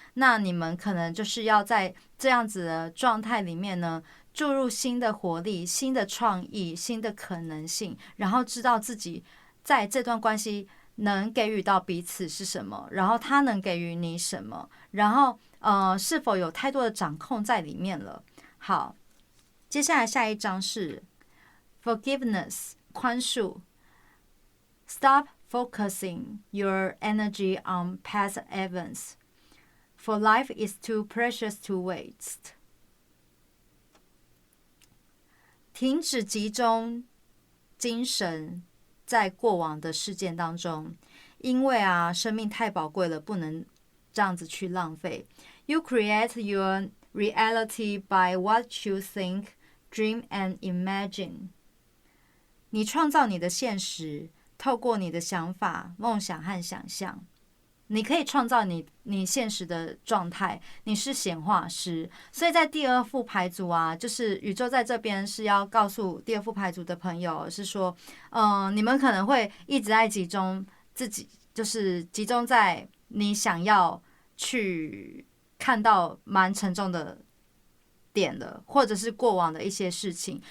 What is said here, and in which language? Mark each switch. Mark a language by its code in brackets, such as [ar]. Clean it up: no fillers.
[zh] 那你们可能就是要在这样子的状态里面呢，注入新的活力、新的创意、新的可能性，然后知道自己在这段关系能给予到彼此是什么，然后他能给予你什么，然后是否有太多的掌控在里面了。好，接下来下一章是 forgiveness 宽恕。 [en] Stop focusing your energy on past events, for life is too precious to waste. [zh] 停止集中精神在过往的事件当中，因为生命太宝贵了，不能这样子去浪费。 [en] You create your reality by what you think, dream and imagine. [zh] 你创造你的现实，透过你的想法、梦想和想象。你可以创造你现实的状态，你是显化师。所以在第二副牌组就是宇宙在这边是要告诉第二副牌组的朋友，是说，你们可能会一直在集中自己，就是集中在你想要去看到蛮沉重的点的，或者是过往的一些事情。